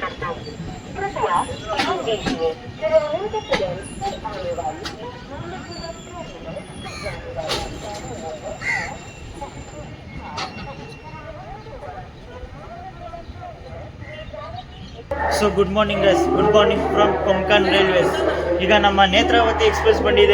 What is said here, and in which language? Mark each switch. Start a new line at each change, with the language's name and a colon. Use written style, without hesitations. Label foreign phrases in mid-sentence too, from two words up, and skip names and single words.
Hindi: आएगी। कृपया ध्यान दीजिए कि रेलवे के तुरंत आने वाली
English: So good morning guys, good morning from Konkan Railways.
Kannada: ಈಗ ನಮ್ಮ ನೇತ್ರಾವತಿ ಎಕ್ಸ್ಪ್ರೆಸ್ ಬಂದಿದೆ.